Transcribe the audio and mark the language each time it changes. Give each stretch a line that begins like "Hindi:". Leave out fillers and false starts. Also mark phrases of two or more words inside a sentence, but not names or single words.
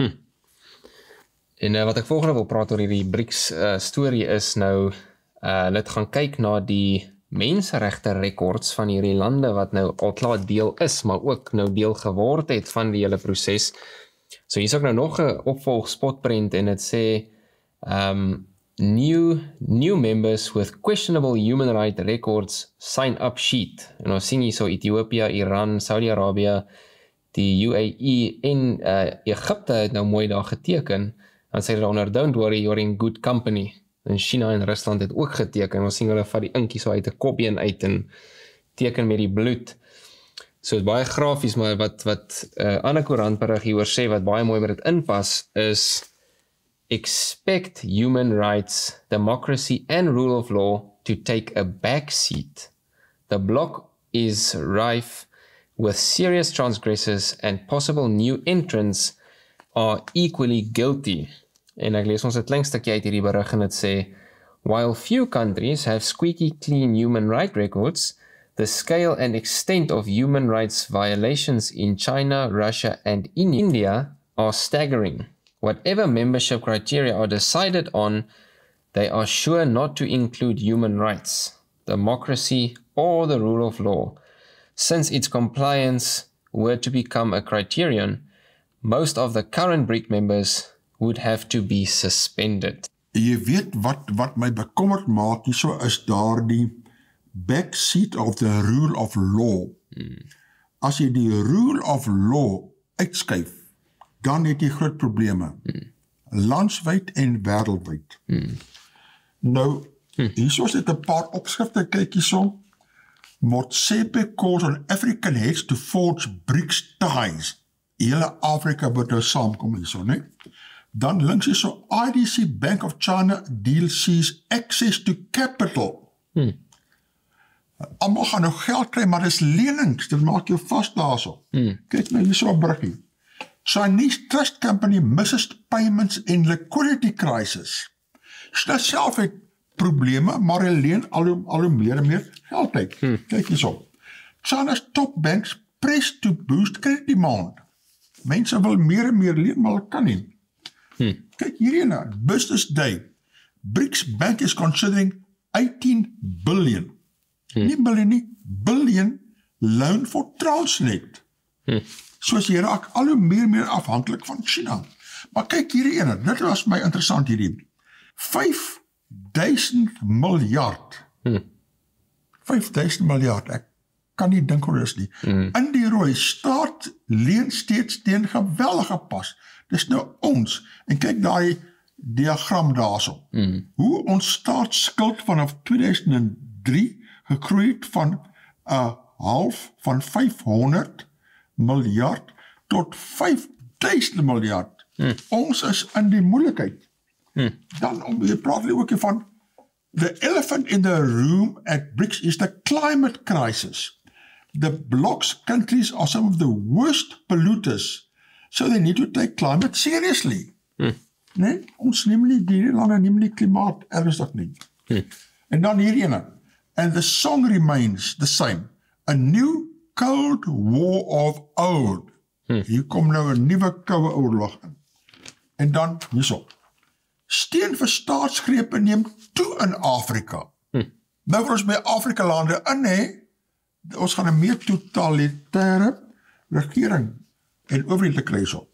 Afrikaans: En wat ek volgende wil praat oor hierdie BRICS storie is nou, hulle het gaan kyk na die menseregte rekords van hierdie lande wat nou al klaar deel is, maar ook nou deel geword het van die hele proses. So hier is ook nou nog 'n opvolg spotprent en dit sê
English: new members with questionable human rights records sign up sheet.
Afrikaans: En ons sien hier so Ethiopië, Iran, Saudi-Arabië, die UAE en Egipte het nou mooi daar geteken. Dan sê hulle onder,
English: don't worry, you're in good company.
Afrikaans: En China en Rusland het ook geteken. Ons sien hulle vat die inkie so uit 'n kopbeen uit en teken met die bloed. So is baie grafies, maar wat ander koerantberig hieroor sê, wat baie mooi met dit inpas, is
English: expect human rights, democracy and rule of law to take a back seat. The bloc is rife with serious transgressors and possible new entrants are equally guilty.
Afrikaans: En ek lees ons 'n klein stukkie uit hierdie berig en dit sê,
English: while few countries have squeaky clean human rights records, the scale and extent of human rights violations in China, Russia and in India are staggering. Whatever membership criteria are decided on, they are sure not to include human rights, democracy or the rule of law. Since its compliance were to become a criterion, most of the current BRIC members would have to be suspended.
Afrikaans: Jy weet wat my bekommerd maak hierso is daardie
English: backseat of the rule of law.
Afrikaans: As jy die
English: rule of law
Afrikaans: uitskuif, dan het jy groot probleme. Landswyd en wêreldwyd. Nou, hierso is dit 'n paar opskrifte, kyk hierso.
English: Motsepe calls on African heads to forge BRICS ties.
Afrikaans: Hele Afrika moet nou saamkom hierso, né? Dan links is so
English: IDC Bank of China deal sees access to capital.
Afrikaans: Almal gaan nou geld kry, maar dis lenings, dit maak jou vas daarso. Kyk nou hier so 'n bruggie.
English: Chinese trust company misses payments in liquidity crisis.
Afrikaans: Hulle self het probleme, maar hulle leen al hoe meer en meer geld uit. Kyk hier so.
English: China's top banks press to boost credit demand.
Afrikaans: Mense wil meer en meer leen, maar hulle kan nie. Kyk hierheen, Business Day.
English: BRICS Bank is considering 18 billion.
Afrikaans: Nie billion nie,
English: billion loan for Transnet.
Afrikaans: Soos jy raak al hoe meer afhanklik van China. Maar kyk hierheen, dit was my interessant hierdie. 5.000 miljard. 5.000 miljard, ek kan nie dink hoe dis nie. In die rooi staat leen steeds teen geweldige pas. Dis nou ons, en kyk daai diagram daarso. Hoe ons staatsskuld vanaf 2003 gegroei het van 'n half van 500 miljard tot 5.000 miljard. Ons is in die moeilikheid. Dan jy praat ook van
English: the elephant in the room at BRICS is the climate crisis. The bloc's countries are some of the worst polluters, so they need to take climate seriously.
Afrikaans: Nee, ons neem nie die lande neem nie klimaat ernstig nie. En dan hierheen.
English: And the song remains the same. A new Cold War of old.
Afrikaans: Hier kom nou 'n nuwe koue oorlog in. En dan hierso. Steun vir staatsgrepe neem toe in Afrika. Nou wil ons by Afrika lande in hê, ons gaan 'n meer totalitêre regering en owerheid te kry so.